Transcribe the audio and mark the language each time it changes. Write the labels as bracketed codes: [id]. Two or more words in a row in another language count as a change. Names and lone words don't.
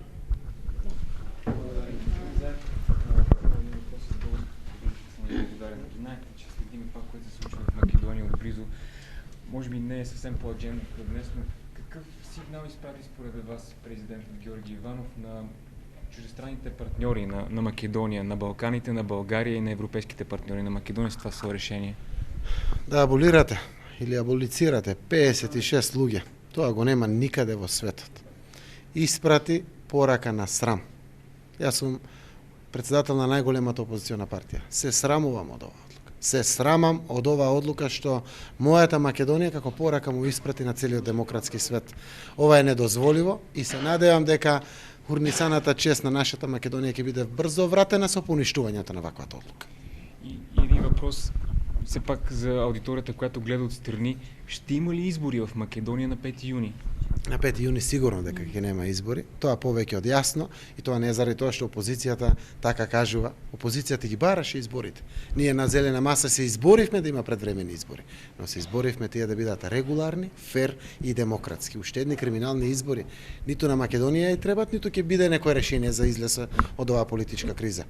[bg] Знаете, че следиме това, което се случва в Македония отблизо. Може би не е съвсем по-аджендата днес, но какъв сигнал изпрати според вас президентът Георги Иванов на чуждестранните партньори на Македония, на Балканите, на България и на европейските партньори на Македония с това свое решение? [mk] Да аболирате или аболицирате 56 луѓе. Тоа го нема никаде во светот. Испрати порака на срам. Јас сум председател на најголемата опозициона партија. Се срамувам од оваа одлука. Се срамам од оваа одлука што мојата Македонија како порака му испрати на целиот демократски свет. Ова е недозволиво и се надевам дека урнисаната чест на нашата Македонија ќе биде брзо вратена со поништувањето на ваквата одлука. [bg] И един въпрос, все пак за аудиторията, която гледа отстрани, ще има ли избори в Македония на 5 юни? [mk] На 5 јуни сигурно дека ќе нема избори. Тоа повеќе од јасно и тоа не е заради тоа што опозицијата така кажува. Опозицијата ги бараше изборите. Ние на зелена маса се изборивме да има предвремени избори, но се изборивме тие да бидат регуларни, фер и демократски. Уште едни криминални избори ниту на Македонија и требат, ниту ќе биде некое решение за излез од оваа политичка криза.